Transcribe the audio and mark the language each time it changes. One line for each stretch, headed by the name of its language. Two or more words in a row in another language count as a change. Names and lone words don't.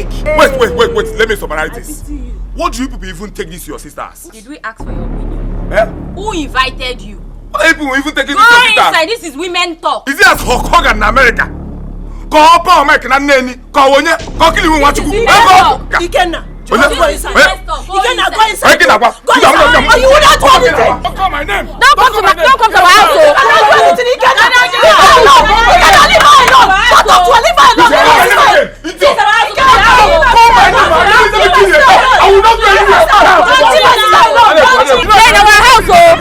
English: Wait. Let me summarize this. What do you people even take this to your sisters? Did we ask for your opinion? Eh? Who invited you? What are you people even taking Go this to your sisters? inside. This is women talk. Is it as Hulk Hogan in America? Go up on Mike and Nanny. Go on, go kill him. What you do? Ikenna. Go inside. Ikenna, go inside. Go inside. Oh, you will not do anything. Don't call my name. Don't come to our house. Leave her alone. Leave her alone. Shut up, leave her alone. I will not go anywhere. You're in our house, oh.